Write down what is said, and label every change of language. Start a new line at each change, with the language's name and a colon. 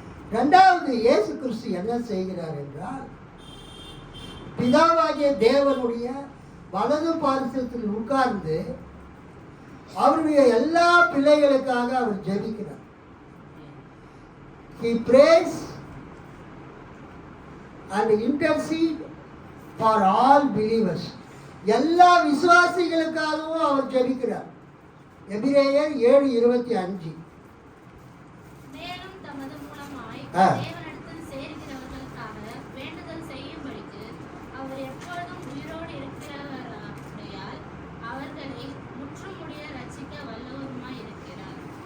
Tamil: இரண்டாவது, இயேசு கிறிஸ்து என்ன செய்கிறார் என்றால், பிதாவாகிய தேவனுடைய வலது பார்சத்தில் உட்கார்ந்து அவருடைய எல்லா பிள்ளைகளுக்காக அவர் ஜெபிக்கிறார்.
English: He prays and intercede for all believers.
Tamil: எல்லா விசுவாசிகளுக்காகவும் அவர் ஜெபிக்கிறார். எபிரேயர் 7:25. மேலும் தமது மூலமாய் தேவனிடத்தில் சேர்கிறவர்களுக்காக வேண்டுதல் செய்யும்படிக்கு அவர் எப்பொழுதும் உயிரோடு இருக்கிறவரால் அவர்களை முற்றுமுடிய ரட்சிக்க வல்லவருமாய் இருக்கிறார்.